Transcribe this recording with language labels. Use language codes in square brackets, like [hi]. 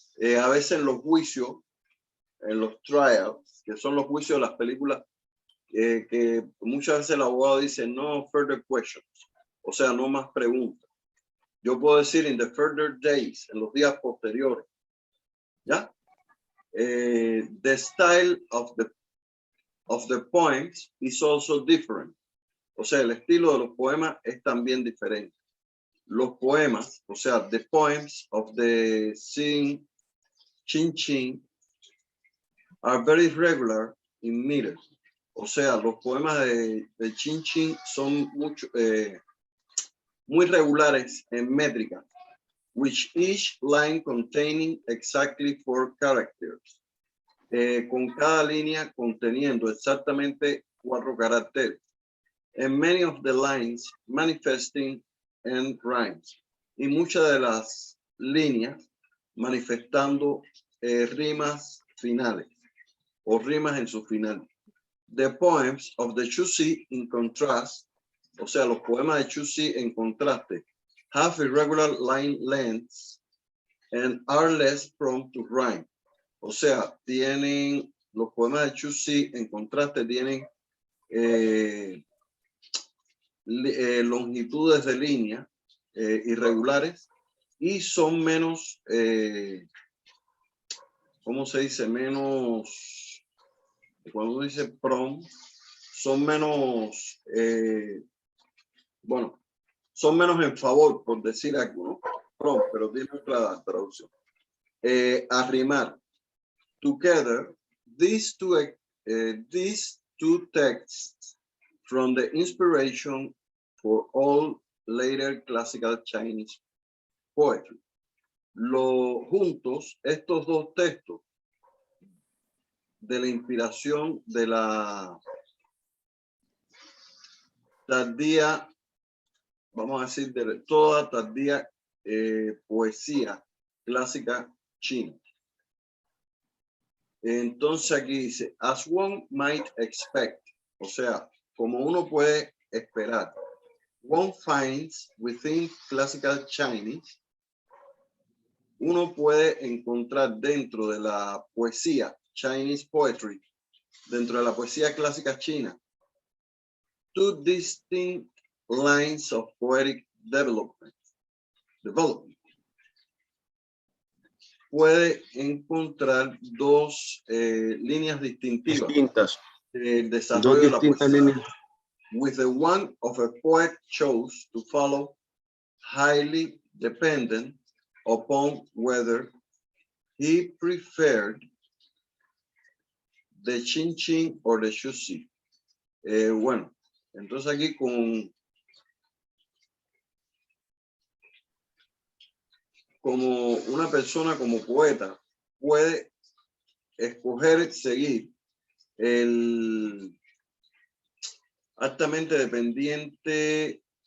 [es] A veces en los juicios, en los trials, que son los juicios de las películas, que muchas veces el abogado dice [en] no further questions, [es] o sea, no más preguntas. Yo puedo decir [en] in the further days, [es] en los días posteriores, ¿ya? [en] The style of the poems is also different. [es] O sea, el estilo de los poemas es también diferente. Los poemas, o sea, [en] the poems of the Qinxin are very regular in meter. [es] O sea, los poemas de Qinxin son muy regulares en métrica, [en] which each line containing exactly 4 characters. [es] Con cada línea conteniendo exactamente 4 caracteres. [en] And many of the lines manifesting end rhymes. [es] Y muchas de las líneas manifestando rimas finales o rimas en su final. [en] The poems of the Chuzi in contrast, [es] o sea, los poemas de Chuzi en contraste, [en] have irregular line lengths and are less prone to rhyme. [es] O sea, tienen, los poemas de Chuzi en contraste tienen longitudes de línea irregulares y son menos, ¿cómo se dice? Menos, cuando dice prone, son menos, bueno, son menos en favor, por decir algo, ¿no? From, pero tiene otra traducción. Arrimar. [en] Together, these two texts from the inspiration for all later classical Chinese poetry. [es] Juntos, estos dos textos de la inspiración de la tardía, vamos a decir, de toda tardía poesía clásica china. Entonces aquí dice, [en] as one might expect, [es] o sea, como uno puede esperar, [en] one finds within classical Chinese, [es] uno puede encontrar dentro de la poesía [en] Chinese poetry, [es] dentro de la poesía clásica china, [en] two distinct lines of poetic development. [es] Puede encontrar dos líneas distintivas Distintas. del desarrollo de la distintas poesía. líneas. [en] With the one of a poet chose to follow highly dependent upon whether he preferred the Chin Chin or the Shushi. [es] Bueno, entonces aquí como una persona, como poeta, puede escoger seguir el altamente dependiente,